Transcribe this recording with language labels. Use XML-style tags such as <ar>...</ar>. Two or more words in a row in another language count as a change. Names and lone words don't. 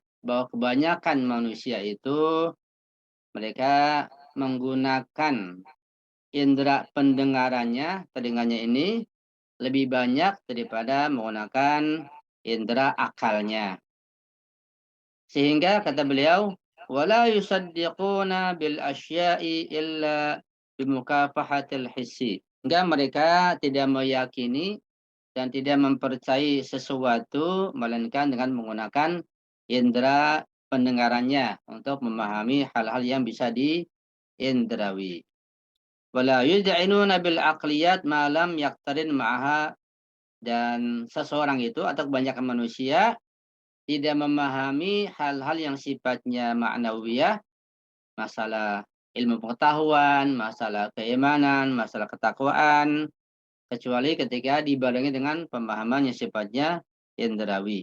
<id>Bahwa kebanyakan manusia itu mereka menggunakan indera pendengarannya, telinganya ini lebih banyak daripada menggunakan indera akalnya. Sehingga kata beliau,</id> <ar>ولا يصدقون بالأشياء إلا بمكافحة الحس.</ar> <id>Sehingga mereka tidak meyakini dan tidak mempercayai sesuatu melainkan dengan menggunakan indera pendengarannya untuk memahami hal-hal yang bisa diindrawi.</id> <ar>ولا يذعنون بالعقليات ما لم يقترن معها,</ar> <id>dan seseorang itu atau kebanyakan manusia tidak memahami hal-hal yang sifatnya ma'nawiyah, masalah ilmu pengetahuan, masalah keimanan, masalah ketakwaan, kecuali ketika dibarengi dengan pemahaman yang sifatnya indrawi.</id>